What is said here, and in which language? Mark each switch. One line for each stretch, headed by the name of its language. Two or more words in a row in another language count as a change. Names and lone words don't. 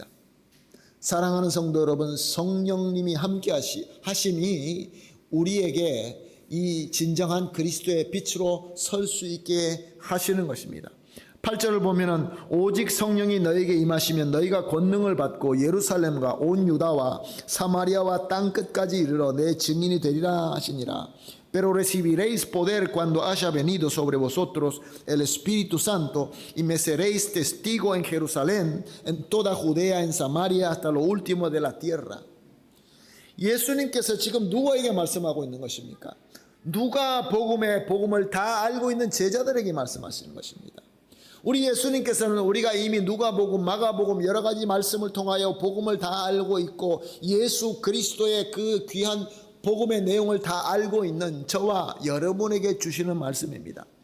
Korean: 사랑하는 성도 여러분, 성령님이 함께 하심이 우리에게 이 진정한 그리스도의 빛으로 설 수 있게 하시는 것입니다. 8절을 보면은 오직 성령이 너에게 임하시면 너희가 권능을 받고 예루살렘과 온 유다와 사마리아와 땅 끝까지 이르러 내 증인이 되리라 하시니라.
Spanish: Pero recibiréis poder cuando haya venido sobre vosotros el Espíritu Santo y me seréis testigo en Jerusalén, en toda Judea, en Samaria, hasta lo último de la tierra.
Korean: 예수님께서 지금 누구에게 말씀하고 있는 것입니까? 누가 복음을 다 알고 있는 제자들에게 말씀하시는 것입니다. 우리 예수님께서는 우리가 이미 누가복음, 마가복음 여러 가지 말씀을 통하여 복음을 다 알고 있고 예수 그리스도의 그 귀한 복음의 내용을 다 알고 있는 저와 여러분에게 주시는 말씀입니다.